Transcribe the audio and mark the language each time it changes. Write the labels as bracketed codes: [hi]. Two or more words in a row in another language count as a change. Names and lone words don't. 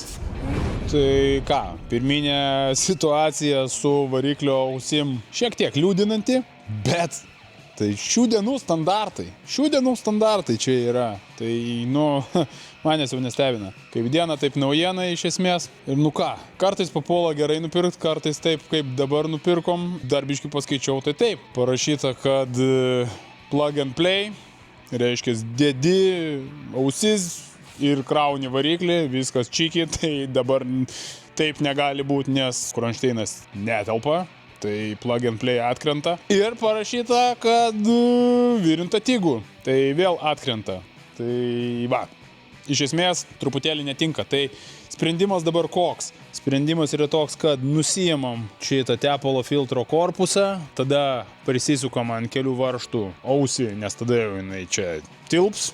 [lt] Tai ką, pirminė situacija su variklio ausim šiek tiek liūdinanti, bet tai šių dienų standartai čia yra. Tai, manęs jau nestebina. Kaip diena, taip naujiena iš esmės. Ir ką, kartais papuola gerai nupirkt, kartais taip, kaip dabar nupirkom. Dar biškį paskaičiau, tai taip. Parašyta, kad [en] plug and play, [lt] reiškia, dedi ausis ir krauni variklį, viskas čiki, tai dabar taip negali būti, nes kronšteinas netelpa. Tai [en] plug and play [lt] atkrenta. Ir parašyta, kad virinta TIG-ų. Tai vėl atkrenta. Tai va, iš esmės truputėlį netinka. Tai sprendimas dabar koks? Sprendimas yra toks, kad nusiimam šitą tepalo filtro korpusą, tada prisisukam ant kelių varžtų ausį, nes tada jau jinai čia tilps.